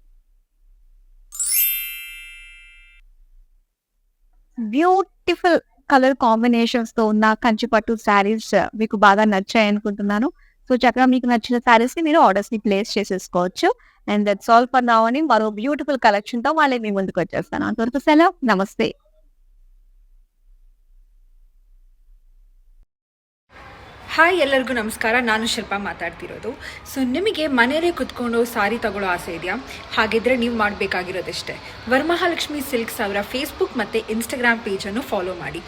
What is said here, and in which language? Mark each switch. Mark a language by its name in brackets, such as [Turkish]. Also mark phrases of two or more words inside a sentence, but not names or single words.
[English] Beautiful colour combinations [Telugu] తో ఉన్న కంచి పట్టు శారీస్ మీకు బాగా నచ్చాయి అనుకుంటున్నాను. సో చక్కగా మీకు నచ్చిన శారీస్ ని మీరు ఆర్డర్స్ ని ప్లేస్ చేసేసుకోవచ్చు. [English] And that's all for now [Telugu] అని మరో [English] beautiful collection [Telugu] తో మళ్ళీ మీ ముందుకు వచ్చేస్తాను. అంతవరకు సెలవు. నమస్తే. [Kannada] ಹಾಯ್ ಎಲ್ಲರಿಗೂ ನಮಸ್ಕಾರ. ನಾನು ಶಿಲ್ಪಾ ಮಾತಾಡ್ತಿರೋದು. ಸೊ ನಿಮಗೆ ಮನೆಯಲ್ಲೇ ಕುತ್ಕೊಂಡು ಸಾರಿ ತಗೊಳ್ಳೋ ಆಸೆ ಇದೆಯಾ? ಹಾಗಿದ್ರೆ ನೀವು ಮಾಡಬೇಕಾಗಿರೋದಿಷ್ಟೇ, ವರಮಹಾಲಕ್ಷ್ಮಿ ಸಿಲ್ಕ್ಸ್ ಅವರ ಫೇಸ್ಬುಕ್ ಮತ್ತು ಇನ್ಸ್ಟಾಗ್ರಾಮ್ ಪೇಜನ್ನು ಫಾಲೋ ಮಾಡಿ.